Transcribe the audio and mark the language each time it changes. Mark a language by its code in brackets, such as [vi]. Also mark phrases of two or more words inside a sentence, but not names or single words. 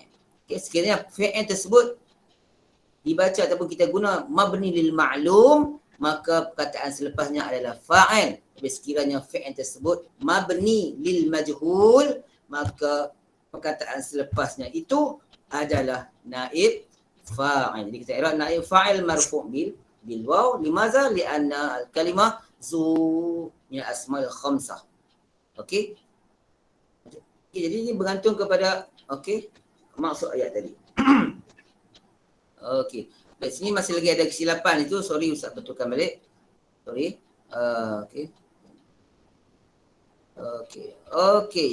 [ms] Okey, sekiranya fi'il tersebut dibaca ataupun kita guna [ar] مبني للمعلوم, [ms] maka perkataan selepasnya adalah fa'il. Tapi sekiranya fi'il tersebut [ar] مبني للمجهول, [ms] maka perkataan selepasnya itu adalah [ar] نائب فاعل. [ms] Jadi kita i'rab [ar] نائب فاعل مرفوع بالواو. [ms] Limaza? [ar] لأن الكلمة ذو من الأسماء الخمسة. [ms] Okey. Jadi ini bergantung kepada maksud ayat tadi. Okey. Di sini masih lagi ada kesilapan itu. Sorry Ustaz, betulkan balik. [en] Sorry. Okey.